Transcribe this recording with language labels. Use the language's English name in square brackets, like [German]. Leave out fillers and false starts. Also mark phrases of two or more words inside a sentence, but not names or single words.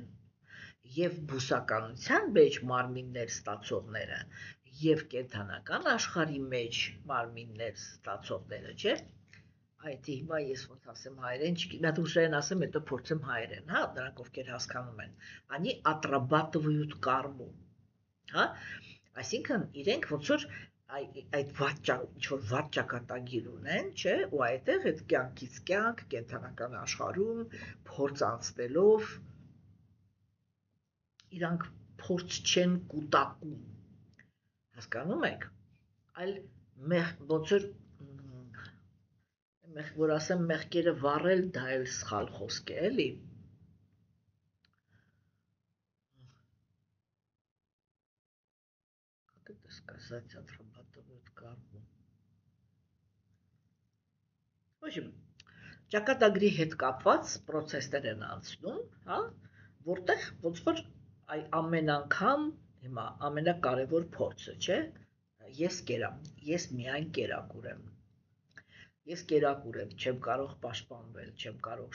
[Armenian] եւ բուսականության մեջ մարմիններ ստացողները եւ կենդանական աշխարհի մեջ մարմիններ ստացողները, չէ, այդ հիմա ես ոնց ասեմ հայերեն, չգիտեմ, ռուսերեն ասեմ, հետո փորձեմ հայերեն, հա, նրանք ովքեր հասկանում են, [Russian] они отрабатывают карму, [Armenian] հա, այսինքն իրենք ոնց որ այդ ինչ-որ վատ ճակատագիր ունեն, չէ, ու այդտեղ այդ կյանքից կյանք, կենդանական աշխարհում փորձ անցնելով իրանք փորձ չեն կուտակում, հասկանում եք, այլ ոնց որ ասեմ մեղքերը վառել, դա էլ սխալ խոսք է, էլի, [Russian] как это сказать, отрабатывают карму, в общем, [Armenian] ճակատագրի հետ կապված process-ներ են անցնում, հա, որտեղ ոնց որ ամեն անգամ հիմա ամենակարևոր փորձը, չէ, ես միայն կերակուր եմ, ես կերակուր եմ, չեմ կարող պաշտպանվել, չեմ կարող